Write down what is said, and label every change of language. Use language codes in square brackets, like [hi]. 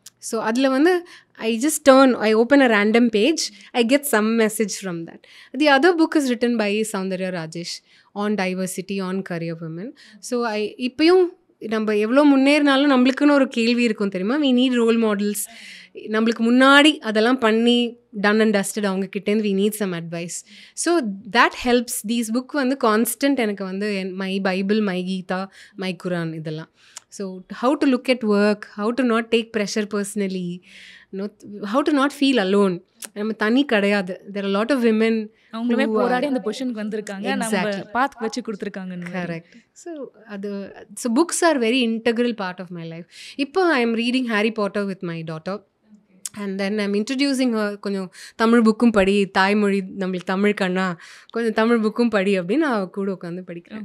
[en] So அதில் வந்து I just I open a random page, I get some message from that. The other book is written by Soundarya Rajesh on diversity, on career women. [ta] So இப்பயும் நம்ம எவ்வளோ முன்னேறினாலும் நம்மளுக்குன்னு ஒரு கேள்வி இருக்கும் தெரியுமா, [en] we need role models. [ta] நம்மளுக்கு முன்னாடி அதெல்லாம் பண்ணி done and dusted அவங்கக்கிட்டேருந்து [en] we need some advice. So that helps. [ta] These book வந்து கான்ஸ்டன்ட் எனக்கு வந்து my Bible, my Geetha, my குரான் இதெல்லாம். [en] So how to look at work, how to not take pressure personally, how to not feel alone. [ta] நம்ம தனி கிடையாது. [en] There are a lot of women [ta] அவங்களுமே போராடி அந்த பொசிஷனுக்கு வந்திருக்காங்க, நம்ம பாத் வச்சு கொடுத்துருக்காங்க. Correct. [en] So books are very integral part of my life. இப்போ I am reading Harry Potter with my daughter. And then I'm introducing [ta] கொஞ்சம் தமிழ் புக்கும் படி, தாய்மொழி நம்மளுக்கு தமிழ் கண்ணா, கொஞ்சம் தமிழ் புக்கும் படி அப்படின்னு நான் கூட உட்காந்து படிக்கிறேன்.